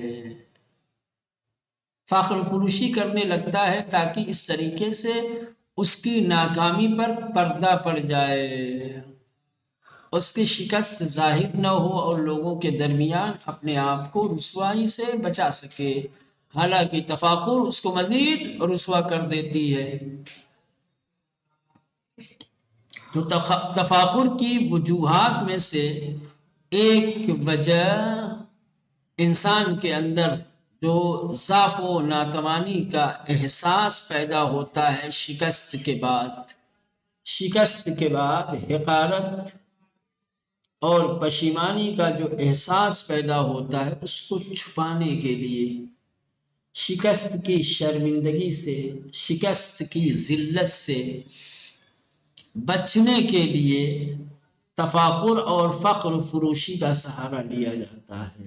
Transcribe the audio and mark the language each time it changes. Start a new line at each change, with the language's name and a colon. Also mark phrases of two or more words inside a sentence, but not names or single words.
Urdu: فخر فروشی کرنے لگتا ہے تاکہ اس طریقے سے اس کی ناکامی پر پردہ پڑ جائے، اس کی شکست ظاہر نہ ہو اور لوگوں کے درمیان اپنے آپ کو رسوائی سے بچا سکے، حالانکہ تفاخر اس کو مزید رسوا کر دیتی ہے۔ تو تفاخر کی وجوہات میں سے ایک وجہ انسان کے اندر جو ضعف و ناتوانی کا احساس پیدا ہوتا ہے شکست کے بعد حقارت اور پشیمانی کا جو احساس پیدا ہوتا ہے، اس کو چھپانے کے لیے، شکست کی شرمندگی سے، شکست کی ذلت سے بچنے کے لیے تفاخر اور فخر فروشی کا سہارا لیا جاتا ہے۔